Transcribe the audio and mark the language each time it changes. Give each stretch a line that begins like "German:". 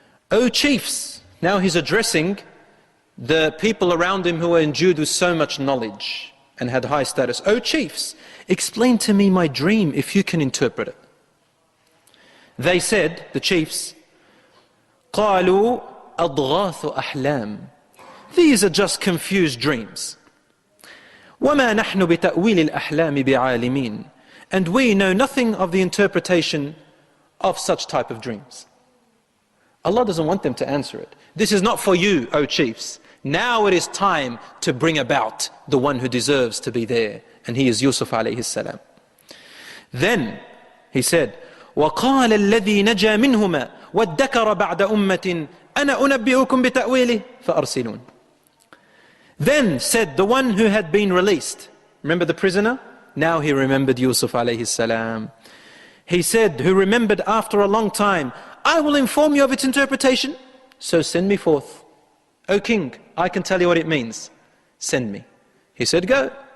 English: O chiefs, now he's addressing the people around him who were endued with so much knowledge and had high status. O chiefs, explain to me my dream if you can interpret it. They said, the chiefs,
Arabic: قالوا أضغاث أحلام.
English: These are just confused dreams.
Arabic: وما نحن بتأويل الأحلام بعالمين.
English: And we know nothing of the interpretation of such type of dreams. Allah doesn't want them to answer it. This is not for you, O chiefs. Now it is time to bring about the one who deserves to be there. And he is Yusuf alayhi salam. Then he said,
Arabic: وَقَالَ الَّذِي نَجَى مِنْهُمَا وَادَّكَرَ بَعْدَ أُمَّةٍ أَنَا أُنَبِّئُكُمْ بِتَأْوِيلِهِ فَأَرْسِلُونَ.
English: Then said the one who had been released. Remember the prisoner? Now he remembered Yusuf alayhi salam. He said, who remembered after a long time, I will inform you of its interpretation. So send me forth. O king, I can tell you what it means. Send me. He said, go.